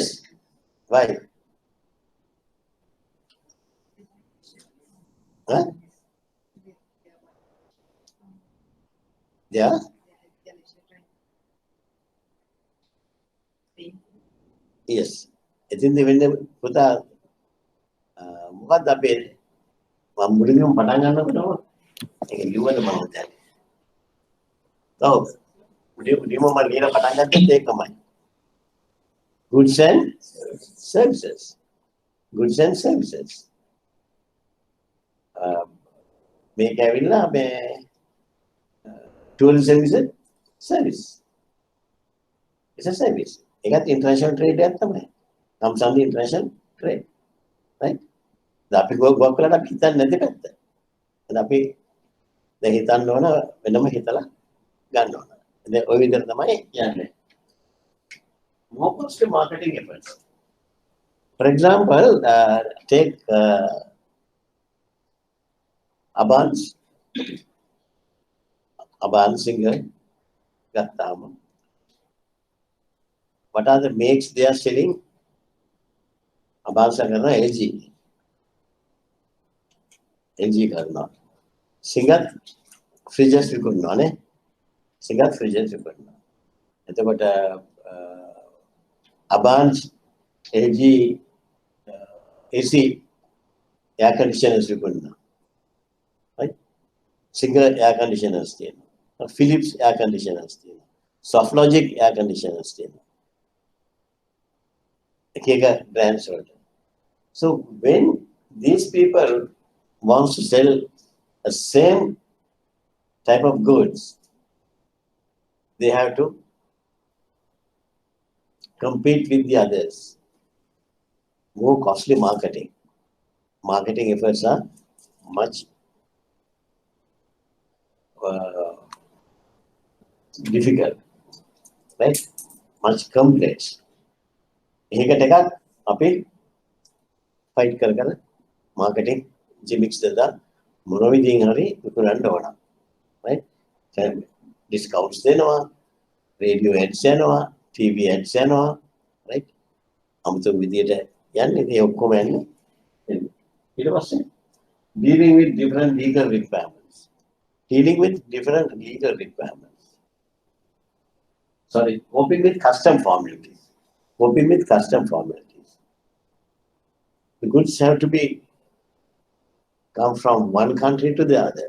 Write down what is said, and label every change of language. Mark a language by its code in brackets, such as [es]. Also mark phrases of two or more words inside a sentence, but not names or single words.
[en] Why? Huh? Yeah. Yes. [si] එතින්ද වෙන්නේ පුතා මොකක්ද අපේ මම මුලින්ම පටන් ගන්නකොටම ඒක ලියුවද මම දැන්. ඔව්. මුලින්ම මම ලියලා පටන් ගත්තත් ඒකමයි. [en] Goods and services. Goods and services. [si] මේක ඇවිල්ලා මේ [en] tourism is a service. It's a service. [si] ඒකත් [en] international trade [si] එකක් තමයි. [en] comes under international trade. Right? [si] අපි ගොඩක් වෙලාවට අපි හිතන්නේ නැති පැත්ත. දැන් අපි දැන් හිතන්න ඕන වෙනම හිතලා ගන්න ඕන. දැන් ওই විදිහට තමයි යන්නේ. [en] More costly marketing efforts. For example, take Abans singer ගත්තාම what are the makes they are selling? [si] Abans කරනවා LG කරනවා. සිංගත් fridges විකුණනවා නේ. සිංගත් fridges විකුණනවා. එතකොට Abans LG AC [en] air conditioners [si] විකුණනවා. [en] Right? Singer air conditioners තියෙනවා. Philips air conditioners තියෙනවා. Softlogic air conditioners තියෙනවා. [si] එක brands වලට. [en] So when these people wants to sell the same type of goods, they have to compete with the others. More costly marketing. Marketing efforts are much difficult, right? Much complex. [si] ඒකට එකක් අපි ෆයිට් කර [en] marketing gimmicks [si] da මොනවිදිහින් හරි විකුණන්න ඕන. [en] right? Discounts දෙනවා, radio ads යනවා, TV ads යනවා, right? [si] අමුතු විදියට යන්නේ ඒ ඔක්කොම යන්නේ. ඊට පස්සේ [en] dealing with different legal requirements. Dealing with different legal requirements. Sorry, coping with custom formalities. Coping with custom formalities. The goods have to be come from one country to the other.